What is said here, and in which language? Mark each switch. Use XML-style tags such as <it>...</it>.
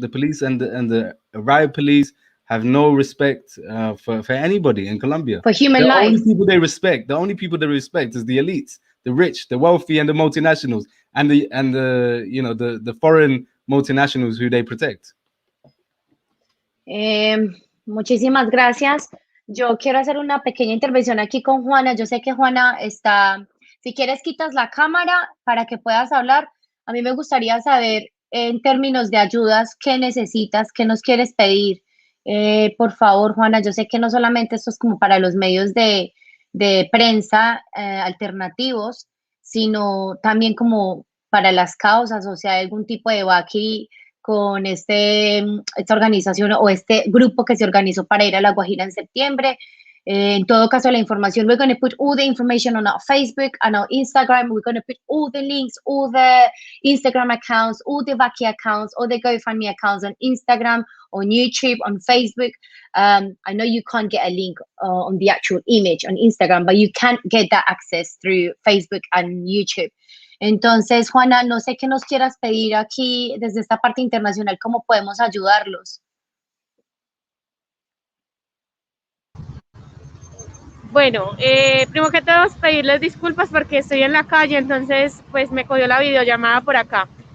<en>The police and the riot police have no respect for anybody in Colombia. For human life. The only people they respect is the elites, the rich, the wealthy, and the multinationals, and the foreign multinationals who they protect.</en> <es>Muchísimas gracias. Yo quiero hacer una pequeña intervención aquí con Juana. Yo sé que Juana está, si quieres quitas la cámara para que puedas hablar. A mí me gustaría saber, en términos de ayudas, qué necesitas, qué nos quieres pedir. Por favor, Juana, yo sé que no solamente esto es como para los medios de prensa alternativos, sino también como para las causas, o sea, algún tipo de vaqui con esta organización o este grupo que se organizó para ir a La Guajira en septiembre. En todo caso, la información,</es> <en>we're going to put all the information on our Facebook and our Instagram. We're going to put all the links, all the Instagram accounts, all the Vaki accounts, all the GoFundMe accounts on Instagram, on YouTube, on Facebook. I know you can't get a link on the actual image on Instagram, but you can get that access through Facebook and YouTube.</en> <es>Entonces, Juana, no sé qué nos quieras pedir aquí desde esta parte internacional, cómo podemos ayudarlos. Bueno, primero que todo, pedirles disculpas porque estoy en la calle, entonces pues me cogió la videollamada por acá.</es>